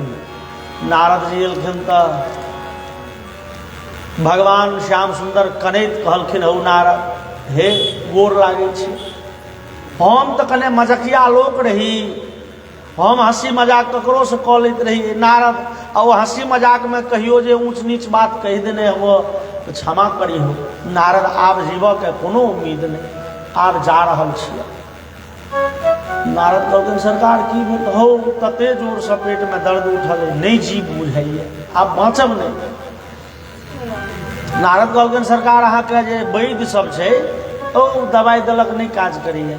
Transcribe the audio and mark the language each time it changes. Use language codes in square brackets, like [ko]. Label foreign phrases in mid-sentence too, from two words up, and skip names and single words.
[mai] नारद जी एलखिन तो भगवान श्याम सुंदर कनैत कहलखिन हौ नारद, हे गोर लागे छी, हम तो कने मजकिया लोक रही, हम हंसी मजाक ककरो से कऽ लैत रही नारद, आ वो हंसी मजाक में कहियो जे ऊंच नीच बात कहि देने हो तो क्षमा करी हो। नारद आब जीवऽ के कोनो उम्मीद नहीं, आब जा रहल छियै। नारद कहलखिन सरकार की भेल हो, तते जोर से पेट में दर्द उठल है, नहीं जीव बुझाइए, आब बाँचब नहीं। नारद कहलखिन सरकार अहाँके जे वैद्य सब छै ओ दवाई देलक नहीं काज करैए।